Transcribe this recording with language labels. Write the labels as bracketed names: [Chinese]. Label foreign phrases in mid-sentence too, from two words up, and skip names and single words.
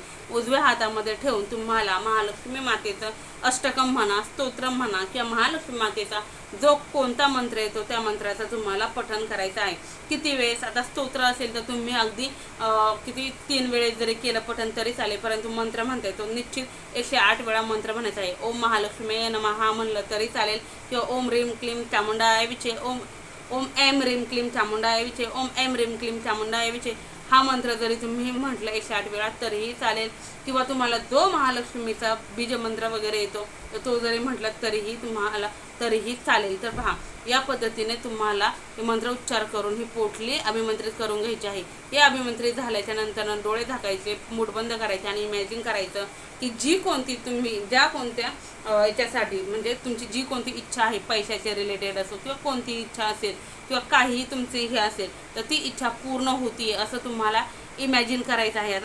[Marathi] उजव्या हातामध्ये ठेवून तुम्हाला महालक्ष्मी मातेचं अष्टकम म्हणा, स्तोत्र म्हणा, किंवा महालक्ष्मी मातेचा जो कोणता मंत्र येतो त्या मंत्राचा तुम्हाला पठण करायचं आहे। किती वेळेस, आता स्तोत्र असेल तर तुम्ही अगदी किती 3 वेळेस जरी केलं पठण तरी चालेल, परंतु मंत्र म्हणता येतो निश्चित 108 वेळा मंत्र म्हणायचा आहे। [Sanskrit] ओम महालक्ष्मी नमः [Marathi] म्हणलं तरी चालेल, किंवा [Sanskrit] ओम ह्रीम क्लीम चामुंडाय विचे, ओम ओम ऐम ह्रीम क्लीम चामुंडाय विचे, ओम ऐम ह्रीम क्लीम चामुंडाय विचे [Marathi] हा मंत्र जरी तुम्ही म्हटलं 108 वेळा तरीही चालेल. किंवा तुम्हाला जो महालक्ष्मीचा बीज मंत्र वगैरे येतो तर तो जरी म्हटलं तरीही चालेल. तर पहा, या पद्धतीने तुम्हाला हे मंत्र उच्चार करून ही पोटली अभिमंत्रित करून घ्यायची आहे. हे अभिमंत्रित झाल्याच्या नंतर डोळे झाकायचे, मूठ बंद करायचे आणि इमॅजिन करायचं की ज्या कोणत्या याच्यासाठी म्हणजे तुमची जी कोणती इच्छा आहे, पैशाच्या रिलेटेड असो किंवा कोणती इच्छा असेल किंवा काही तुमची हे असेल तर ती इच्छा पूर्ण होतीये असं तुम्हाला इमॅजिन करायचं आहे.